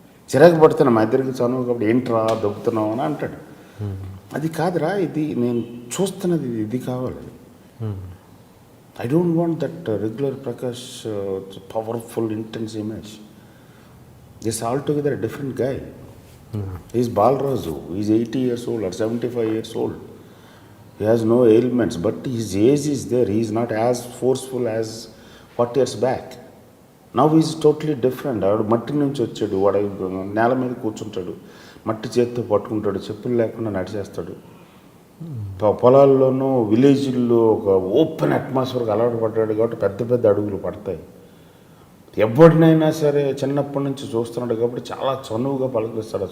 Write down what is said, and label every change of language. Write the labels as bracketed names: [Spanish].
[Telugu] చిరాకు పడుతున్నా మా ఇద్దరికి చనువు కాబట్టి ఏంట్రా దొబ్బుతున్నావు అని అంటాడు. అది కాదురా, ఇది నేను చూస్తున్నది ఇది కావాలి. [English] I don't want that regular Prakash powerful intense image. This altogether different guy. Is Balaraju, is 80 years old or 75 years old. He has no ailments, but his age is there. He is not as forceful as 40 years back. Now he is totally different. [Telugu] వాడు మట్టి నుంచి వచ్చాడు, వాడు నేల మీద కూర్చుంటాడు, మట్టి చేతితో పట్టుకుంటాడు, చెప్పులు లేకుండా నడిచేస్తాడు. పొలాల్లోనూ విలేజ్ల్లో ఒక ఓపెన్ అట్మాస్ఫియర్కి అలవాటు పడ్డాడు కాబట్టి పెద్ద పెద్ద అడుగులు పడతాయి. ఎవరినైనా సరే చిన్నప్పటి నుంచి చూస్తున్నాడు కాబట్టి చాలా చనువుగా పలకరిస్తాడు.